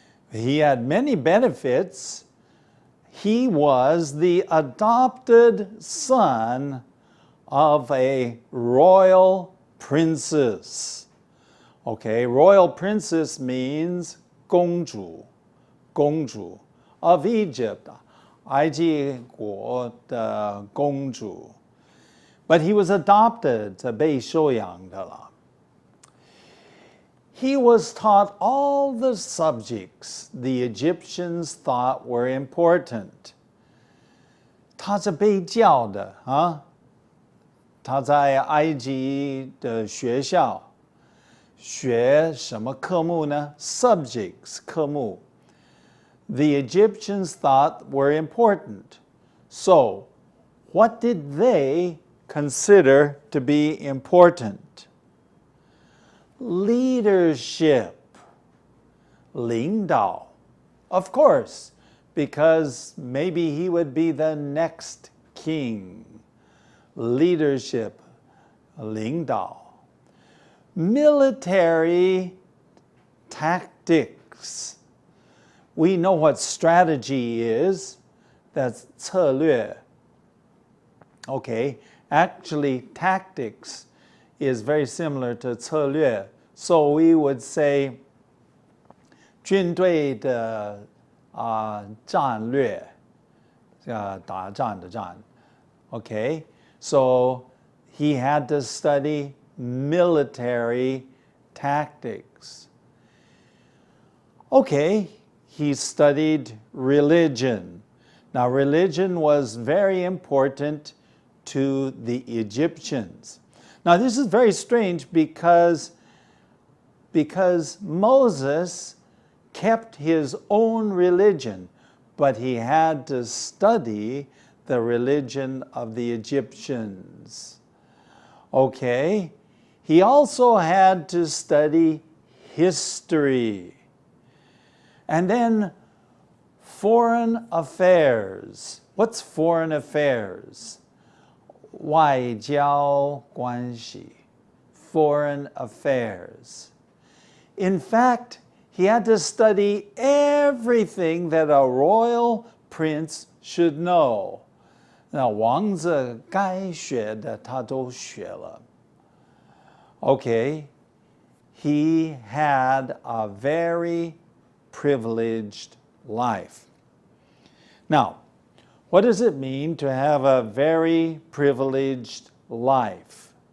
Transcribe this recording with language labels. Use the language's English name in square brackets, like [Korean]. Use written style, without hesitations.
[English] He had many benefits. He was the adopted son of a royal princess. Okay, royal princess means 公主. [Chinese] 公主 [English] of Egypt, [Chinese] 埃及国的公主. [English] but he was adopted, [Chinese] 被收养的了。 [English] He was taught all the subjects the Egyptians thought were important. [Chinese] 他是被教的啊，他在埃及的学校学什么科目呢？ [English] Subjects 科目。 The Egyptians thought were important. So, what did they consider to be important? Leadership, 领导. Of course, because maybe he would be the next king. Leadership, 领导. Military tactics. We know what strategy is. That's 策略. Okay, actually tactics is very similar to 策略. [Chinese] So we would say 军队的战略，打仗的战。 [English] Okay, so he had to study military tactics. Okay, he studied religion. Now, religion was very important to the Egyptians. Now, this is very strange because Moses kept his own religion, but he had to study the religion of the Egyptians. Okay, he also had to study history. And then foreign affairs. What's foreign affairs? 外交关系. Foreign affairs. In fact, he had to study everything that a royal prince should know. [Chinese] 那王子该学的他都学了. [English] Okay, he had a very privileged life. Now, what does it mean to have a very privileged life?